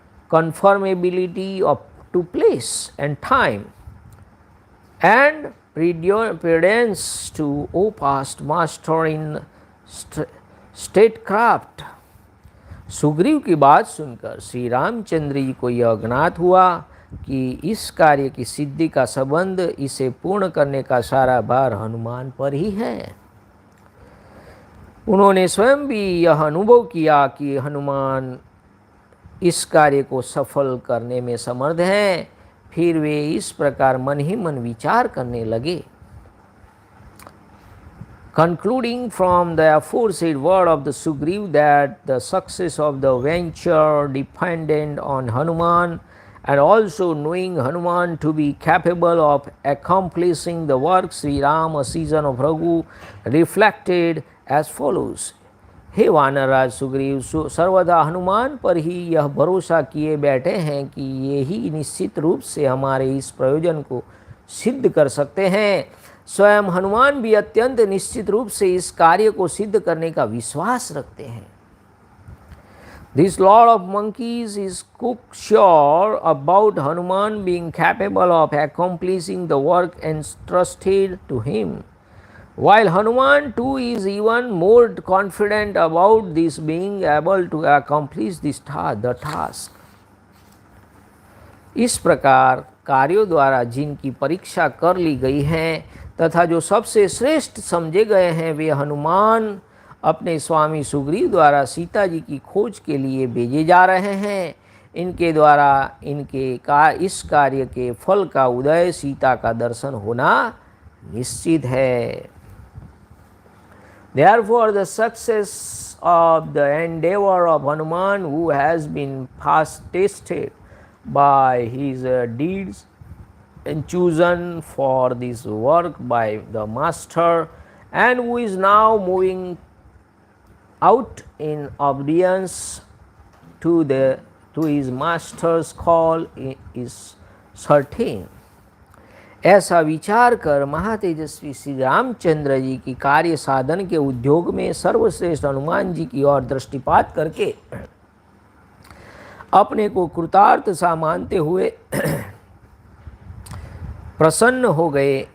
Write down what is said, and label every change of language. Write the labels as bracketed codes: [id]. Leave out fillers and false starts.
[en] conformability of to place and time, and prudence to O past master in statecraft. [hi] Sugriva की बात सुनकर श्री रामचंद्र जी को यह ज्ञात हुआ कि इस कार्य की सिद्धि का संबंध इसे पूर्ण करने का सारा भार हनुमान पर ही है। उन्होंने स्वयं भी यह अनुभव किया कि हनुमान इस कार्य को सफल करने में समर्थ हैं। फिर वे इस प्रकार मन ही मन विचार करने लगे। [en] Concluding from the aforesaid word of the Sugriv that the success of the venture depended on Hanuman, and also knowing Hanuman to be capable of accomplishing the work, Shri Rama, season of Raghu, reflected as follows. [hi] हे वानरराज सुग्रीव, सर्वदा हनुमान पर ही यह भरोसा किए बैठे हैं कि ये ही निश्चित रूप से हमारे इस प्रयोजन को सिद्ध कर सकते हैं। स्वयं हनुमान भी अत्यंत निश्चित रूप से इस कार्य को सिद्ध करने का विश्वास रखते हैं। [en] This Lord of Monkeys is cocksure about Hanuman being capable of accomplishing the work entrusted to him, while Hanuman too is even more confident about this being able to accomplish the task. [hi] इस प्रकार कार्यों द्वारा जिनकी परीक्षा कर ली गई है तथा जो सबसे श्रेष्ठ समझे गए हैं, वे हनुमान अपने स्वामी सुग्रीव द्वारा सीता जी की खोज के लिए भेजे जा रहे हैं। इनके द्वारा इस कार्य के फल का उदय, सीता का दर्शन होना निश्चित है। [en] Therefore, the success of the endeavor of Hanuman, who has been past tested by his deeds and chosen for this work by the master, and who is now moving out in obedience to his master's call, is certain. [hi] ऐसा विचार कर महातेजस्वी श्री रामचंद्र जी की कार्य साधन के उद्योग में सर्वश्रेष्ठ हनुमान जी की ओर दृष्टिपात करके अपने को कृतार्थ सा मानते हुए प्रसन्न हो गए।